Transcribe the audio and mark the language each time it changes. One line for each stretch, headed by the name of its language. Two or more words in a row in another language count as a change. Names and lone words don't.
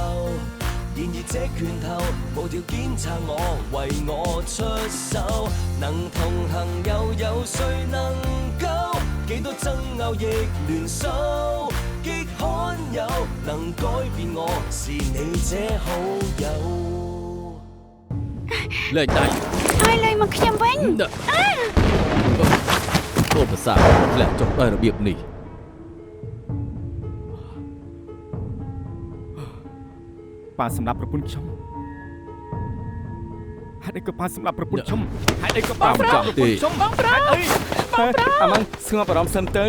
Cantonese: 然而這拳頭無條件撐我，為我出手。能同行又有誰能夠幾多爭拗亦聯手？極罕有能改變我，是你這好友。
Khmer: លេងដៃ ហើយលេងមកខ្ញុំវិញ កូនប្រសាធ្លាក់ចុះដោយរបៀបនេះ ប៉ាសម្រាប់ប្រពន្ធខ្ញុំហេតុអីក៏ប៉ាសម្រាប់ប្រពន្ធខ្ញុំហេតុអីក៏ប៉ាមិនចង់ប្រពន្ធខ្ញុំបងប្រុសអីអាម៉ាំងស្ងប់អារម្មណ៍សិនទៅ